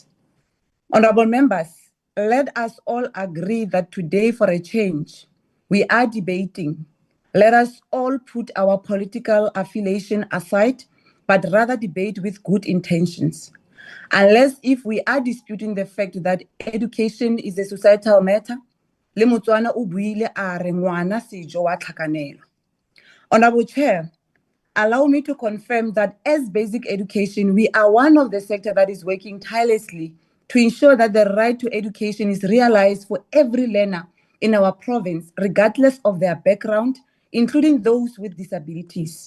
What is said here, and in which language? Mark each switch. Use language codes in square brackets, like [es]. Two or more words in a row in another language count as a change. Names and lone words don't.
[en] Honorable members, let us all agree that today, for a change, we are debating. Let us all put our political affiliation aside, but rather debate with good intentions. Unless if we are disputing the fact that education is a societal matter, [tn] le Motswana o buile a re ngwana sejo wa tlhakanelo. [en] Honorable Chair, allow me to confirm that as basic education, we are one of the sectors that is working tirelessly to ensure that the right to education is realized for every learner in our province, regardless of their background, including those with disabilities.